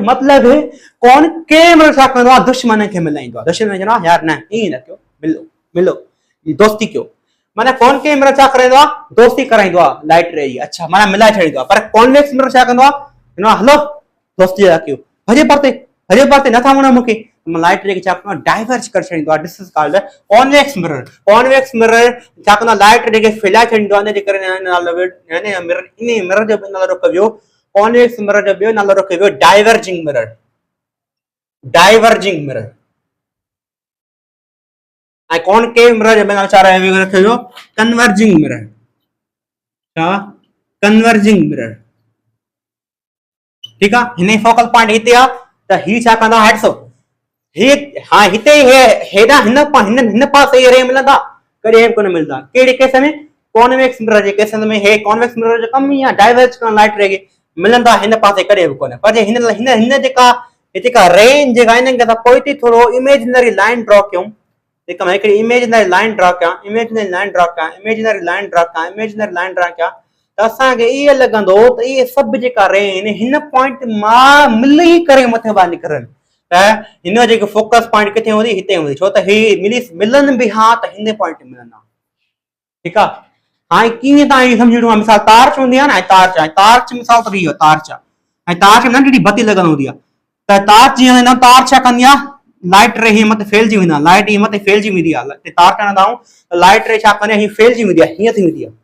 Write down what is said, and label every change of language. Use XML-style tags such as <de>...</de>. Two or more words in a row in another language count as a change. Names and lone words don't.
<sd>मतिलबु</sd> <en>concave mirror</en> <sd>छा कंदो आहे, दुश्मन खे मिलाईंदो आहे, दुश्मन चवंदो आहे यार न ईअं न कयो, मिलो मिलो दोस्ती कयो। माना</sd> <en>concave mirror</en> <sd>छा कराईंदो आहे, दोस्ती कराईंदो आहे</sd> <en>light ray</en> <sd>जी। अच्छा माना मिलाए छॾींदो आहे। पर</sd> <en>convex mirror</en> <sd>छा कंदो आहे, हलो दोस्ती था कयो, भॼे परते, भॼे परते, नथा वणो मूंखे,</sd> <en>light ray</en> <sd>खे छा कंदो आहे, डाइवर्ज करे छॾींदो आहे।</sd> <en>this is called convex mirror. convex mirror</en> <sd>छा कंदो आहे,</sd> <en>light ray</en> <sd>खे फैलाए छॾींदो आहे। इनजे करे मिरर, इन मिरर जो नालो रखियो वियो,</sd> <en>convex mirror</en> <sd>जो ॿियो नालो रखियो वियो</sd> <en>diverging mirror, diverging mirror.</en> <sd>ऐं</sd> <en>concave mirror</en> <sd>जो नालो छा रखियो वियो,</sd> <en>converging mirror.</en> <sd>छा,</sd> <en>converging mirror,</en> <sd>ठीकु आहे। हिन</sd> <en>focal point</en> <sd>हिते आहे त ही छा कंदा, हेड्स हे, हाँ हिते हेॾा हिन पासे रे मिलंदा, कॾहिं कोन मिलंदा। कहिड़े केस में,</sd> <en>convex mirror</en> <sd>जे केस में हे</sd> <en>convex mirror</en> <sd>जो कम ई आहे डाइवर्ज करण</sd> <en>light ray</en> <sd>खे, मिलंदा हिन पासे कॾहिं बि कोन। पर जे हिन जेका रेंज जेका इनखे असां पोइ थी थोरो</sd> <en>imaginary line draw</en> <sd>कयूं, जेका मां हिकिड़ी</sd> <en>imaginary line draw</en> <sd>कयां,</sd> <en>imaginary line draw</en> <sd>कयां,</sd> <en>imaginary line draw</en> <sd>कयां,</sd> <en>imaginary line draw</en> <sd>कयां, त असांखे ईअं लॻंदो त इहे सभु जेका रे आहिनि हिन पॉइंट मां मिली करे मथे ॿाहिरि निकिरनि, त हिन जेको</sd> <en>focus point</en> <sd>किथे हूंदी, हिते हूंदी, छो त ही मिलनि बि हा त हिन पॉइंट ते मिलंदा, ठीकु आहे। हाणे कीअं तव्हां इहो सम्झणो आहे, मिसाल टार्च हूंदी आहे न, टार्च आहे, टार्च मिसाल त इहो टार्च आहे, ऐं टार्च में नंढड़ी बत्ती लॻल हूंदी आहे, त टार्च जीअं हलंदा, टार्च छा कंदी आहे,</sd> <en>light ray</en> <sd>हीअं मथे फैलिजी वेंदा, लाइट हीअं मथे फैलिजी वेंदी आहे, टार्च हणंदा आहियूं त</sd> <en>light ray</en> <sd>छा कंदी आहे, हीअं फैलिजी वेंदी आहे, हीअं थी वेंदी आहे।</sd>